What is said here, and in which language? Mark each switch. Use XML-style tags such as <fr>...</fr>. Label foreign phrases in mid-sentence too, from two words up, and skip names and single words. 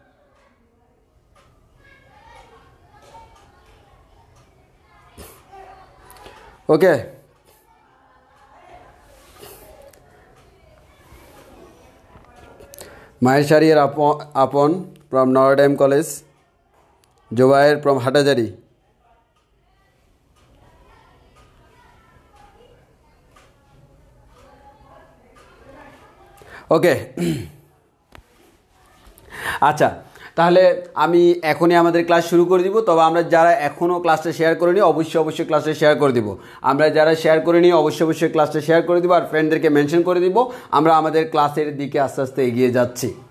<en>Okay. Mahir Shahriar Apon from Notre Dame College, Jubair from Hatajari.</en> <bn>ওকে আচ্ছা তাহলে আমি এখনই আমাদের ক্লাস শুরু করে দিব তবে আমরা যারা এখনও ক্লাসটা শেয়ার করিনি অবশ্যই ক্লাসটা শেয়ার করে দিব আমরা যারা শেয়ার করিনি অবশ্যই ক্লাসটা শেয়ার করে দিব আর ফ্রেন্ডদেরকে মেনশন করে দিব আমরা আমাদের ক্লাসের দিকে আস্তে আস্তে এগিয়ে যাচ্ছি</bn>